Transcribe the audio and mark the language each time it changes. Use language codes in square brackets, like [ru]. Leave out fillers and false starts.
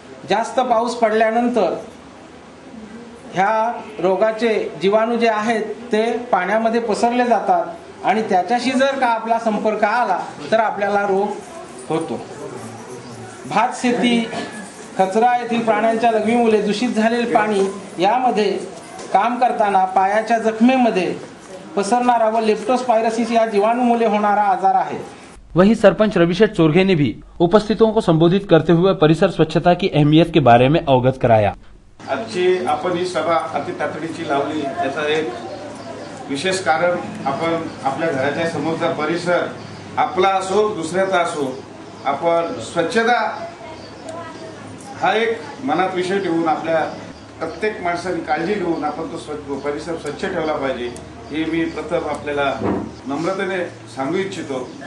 [mr] जास्त पाऊस पडल्यानंतर ह्या रोगाचे जीवाणू जे आहेत ते पाण्यामध्ये पसरले जातात आणि त्याच्याशी जर का आपला संपर्क आला तर आपल्याला रोग होतो। भात शेती, कचरा येथील प्राण्यांच्या लघवीमुळे दूषित झालेले पाणी यामध्ये काम करताना पायाच्या जखमेमध्ये पसरणारा व लेप्टोस्पायरोसिस या जीवाणूमुळे होणारा आजार आहे। [hi] वहीं सरपंच रविशेठ चोरघे ने भी उपस्थितों को संबोधित करते हुए परिसर स्वच्छता की अहमियत के बारे में अवगत कराया। [mr] आजची आपण ही सभा अति तातडीची लावली, त्याचा एक विशेष कारण आपण आपल्या घराच्या समोरचा परिसर आपला असो दुसऱ्याचा असो, आपण स्वच्छता हा एक मनात विषय ठेवून आपल्या प्रत्येक माणसाने काळजी घेऊन आपण तो परिसर स्वच्छ ठेवला पाहिजे, हे मी प्रथम आपल्याला नम्रतेने सांगू इच्छितो।